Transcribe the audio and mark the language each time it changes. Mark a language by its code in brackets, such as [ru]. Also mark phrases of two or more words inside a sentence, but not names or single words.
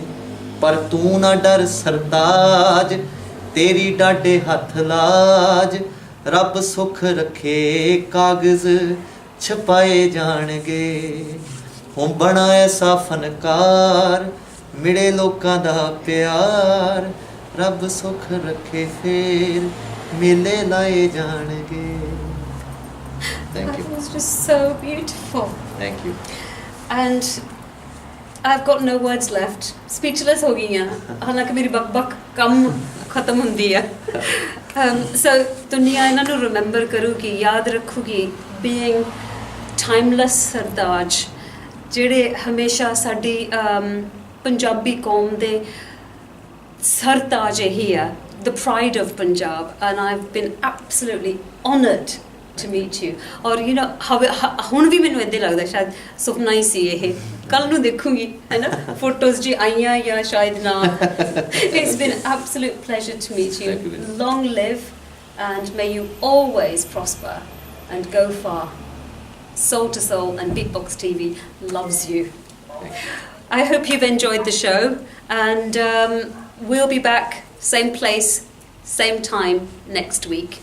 [pa] ਪਰ ਤੂੰ ਨਾ ਡਰ ਸਰਤਾਜ ਤੇਰੀ ਡਾਢੇ ਹੱਥ ਲਾਜ ਰੱਬ ਸੁੱਖ ਰੱਖੇ ਕਾਗਜ਼ ਛਪਾਏ ਜਾਣਗੇ ਹੁਣ ਬਣਾ ਐਸਾ ਫਨਕਾਰ ਮਿਲੇ ਲੋਕਾਂ ਦਾ ਪਿਆਰ ਰੱਬ ਸੁੱਖ ਰੱਖੇ ਫੇਰ ਮੇਲੇ ਲਾਏ ਜਾਣਗੇ [en] Thank you. That was just so beautiful. Thank you. And I've got no words left. Speechless हो गई हैं. [pa] ਹਾਲਾਂਕਿ ਮੇਰੀ ਬਕ ਕਮ ਖਤਮ ਹੁੰਦੀ ਹੈ. So ਦੁਨੀਆ ਇਨ੍ਹਾਂ ਨੂੰ remember ਕਰੂਗੀ, ਯਾਦ ਰੱਖੂਗੀ. [en] Being timeless Sartaaj, [pa] ਜਿਹੜੇ ਹਮੇਸ਼ਾ ਸਾਡੀ ਪੰਜਾਬੀ ਕੌਮ ਦੇ ਸਰਤਾਜ ਹੀ ਆ. [en] The pride of Punjab, and I've been absolutely honoured to meet you. [pa] और [en] you know [pa] ਹੁਣ ਵੀ ਮੈਨੂੰ ਇੱਦਾਂ ਲੱਗਦਾ ਸ਼ਾਇਦ ਸੁਪਨਾ ਹੀ ਸੀ ਇਹ ਕੱਲ ਨੂੰ ਦੇਖੂੰਗੀ ਹੈ ਨਾ ਫੋਟੋਜ਼ ਜੀ ਆਈਆਂ ਜਾਂ ਸ਼ਾਇਦ ਨਾ [en] It's been an absolute pleasure to meet you. Long live and may you always prosper and go far. Soul to Soul and Big Box TV loves you. I hope you've enjoyed the show and we'll be back same place, same time next week.